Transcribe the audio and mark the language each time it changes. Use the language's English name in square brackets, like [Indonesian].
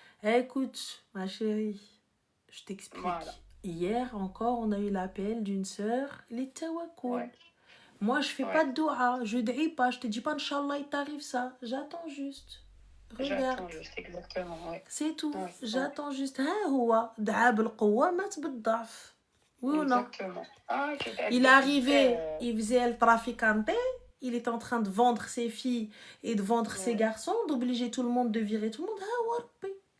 [French] Écoute ma chérie, je t'explique. Voilà. Hier encore on a eu l'appel d'une sœur, les tawakkul. Ouais. Moi je fais pas de doua, je drie pas, je te dis pas Inch'Allah il t'arrive ça, j'attends juste. Regarde. J'attends juste exactement, ouais. C'est tout. Ouais, j'attends juste. [Arabic] ها هو دعا بالقوة مات بالضعف. [French] Oui ou non? Exactement. Il est arrivé, il faisait le traficanté. Il est en train de vendre ses filles et de vendre ses garçons, d'obliger tout le monde de virer tout le monde. Ah, warbi.